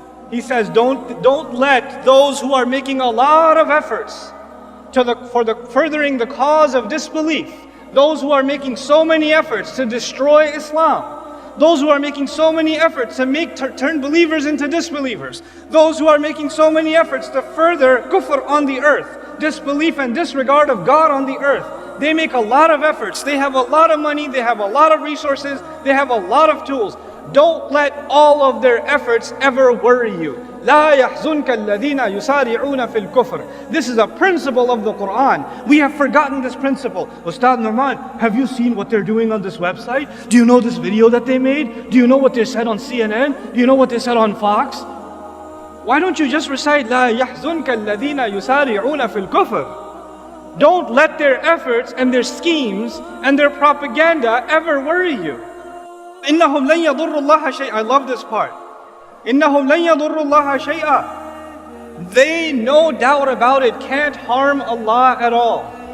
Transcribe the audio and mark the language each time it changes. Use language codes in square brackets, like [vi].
[en] He says, don't let those who are making a lot of efforts for furthering the cause of disbelief, those who are making so many efforts to destroy Islam, those who are making so many efforts to turn believers into disbelievers, those who are making so many efforts to further kufr on the earth, disbelief and disregard of God on the earth. They make a lot of efforts, they have a lot of money, they have a lot of resources, they have a lot of tools. Don't let all of their efforts ever worry you. [ar] لا يحزنك الذين يسارعون في الكفر. [en] This is a principle of the Quran. We have forgotten this principle. Ustadh Nouman, have you seen what they're doing on this website? Do you know this video that they made? Do you know what they said on CNN? Do you know what they said on Fox? Why don't you just recite [ar] لا يحزنك الذين يسارعون في الكفر? [en] Don't let their efforts and their schemes and their propaganda ever worry you. [ar] إنهم لن يضروا الله شيئا. [en] I love this part. [ar] إنهم لن يضروا الله شيئا. [en] They, no doubt about it, can't harm Allah at all.